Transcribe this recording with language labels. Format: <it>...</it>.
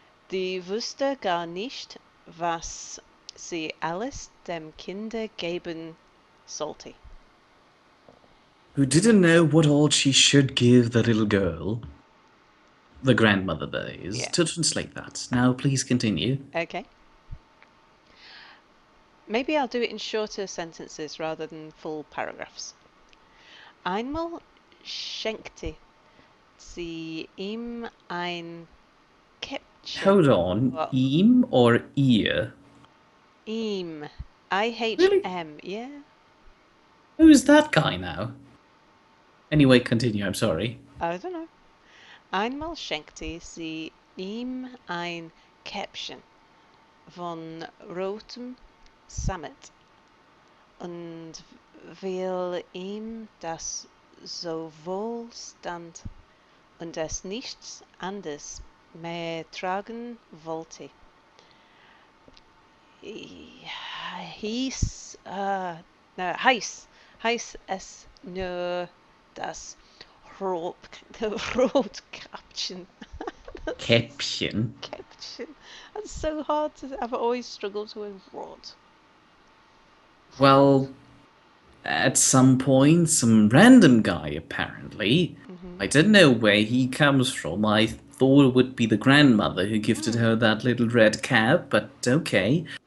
<de>Die wusste gar nicht, was sie alles dem Kinder geben sollte.</de> <en>Who didn't know what all she should give the little girl. The grandmother, that is, Yeah. to translate that. Now, please continue. Okay. Maybe I'll do it in shorter sentences rather than full paragraphs.</en> <de>Einmal schenkte sie ihm ein Käppchen.</de> <en>Hold on, Well, ihm or ihr?</en> <de>ihm.</de> <en>Really? IHM, yeah? Who's that guy now? Anyway, continue, I'm sorry. I don't know.</en> <de>Einmal schenkte sie ihm ein Käppchen von rotem Sammet und weil ihm das so wohl stand und es nichts anderes mehr tragen wollte, heiß es nur das Rot, Rotkäppchen. Käppchen.</de> <en>Käppchen. That's so hard to. I've always struggled with rot. Well, at some point, some random guy, apparently. Mm-hmm. I don't know where he comes from. I thought it would be the grandmother who gifted her that little red cap, but okay.</en>